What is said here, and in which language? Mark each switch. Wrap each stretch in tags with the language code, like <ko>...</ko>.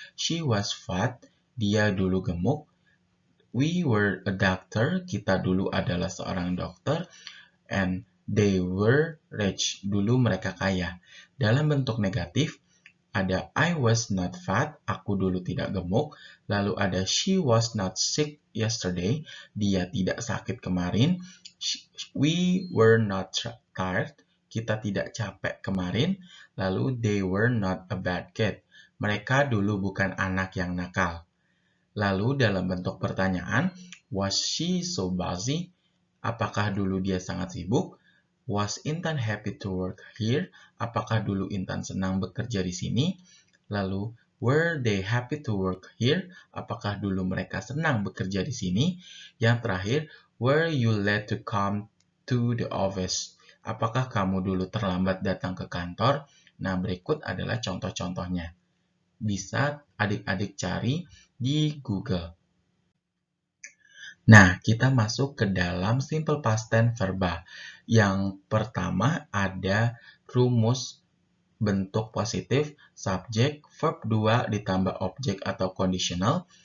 <en>She was fat,</en> <id>dia dulu gemuk.</id> <en>We were a doctor,</en> <id>kita dulu adalah seorang dokter.</id> <en>And they were rich,</en> <id>dulu mereka kaya. Dalam bentuk negatif, ada</id> <en>I was not fat,</en> <id>aku dulu tidak gemuk. Lalu ada</id> <en>she was not sick yesterday,</en> <id>dia tidak sakit kemarin.</id> <en>We were not tired,</en> <id>kita tidak capek kemarin. Lalu</id> <en>they were not a bad kid,</en> <id>mereka dulu bukan anak yang nakal. Lalu dalam bentuk pertanyaan,</id> <en>was she so busy?</en> <id>Apakah dulu dia sangat sibuk?</id> <en>Was Intan happy to work here?</en> <id>Apakah dulu Intan senang bekerja di sini? Lalu,</id> <en>were they happy to work here?</en> <id>Apakah dulu mereka senang bekerja di sini? Yang terakhir,</id> <en>were you late to come to the office?</en> <id>Apakah kamu dulu terlambat datang ke kantor? Nah, berikut adalah contoh-contohnya. Bisa adik-adik cari di Google. Nah, kita masuk ke dalam simple past tense verba. Yang pertama ada rumus bentuk positif, subjek, verb 2 ditambah objek atau conditional.</id>